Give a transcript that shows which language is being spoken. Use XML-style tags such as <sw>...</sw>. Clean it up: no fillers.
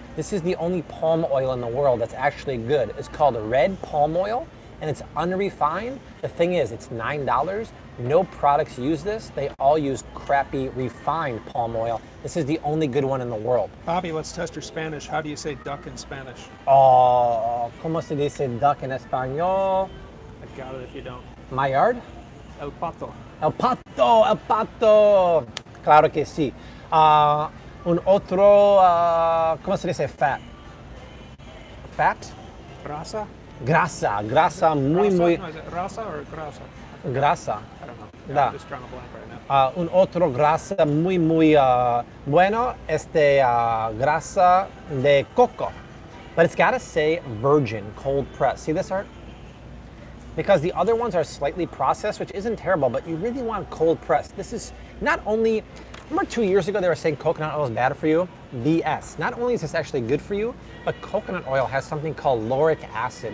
<en>This is the only palm oil in the world that's actually good. It's called red palm oil, and it's unrefined. The thing is, it's $9. No products use this. They all use crappy refined palm oil. This is the only good one in the world. Bobby, let's test your Spanish. How do you say duck in Spanish?</en> <es>Oh, ¿cómo se dice duck en español?</es> <en>I got it if you don't. My yard?</en> <es>El pato. El pato, el pato. Claro que sí. Un otro, ¿cómo se dice fat? Fat? Grasa? Grasa, grasa muy, Grasa? muy,</es> <en>No, is it rasa or grasa?</en> <es>grasa.</es> <en>I don't know. Da. I'm just drawing a blank right now.</en> <es>Un otro grasa muy, muy bueno, grasa de coco.</es> <en>But it's gotta say virgin, cold press. See this, Art? Because the other ones are slightly processed, which isn't terrible, but you really want cold press. This is not only, remember 2 years ago they were saying coconut oil is bad for you? BS. Not only is this actually good for you, but coconut oil has something called lauric acid.</en>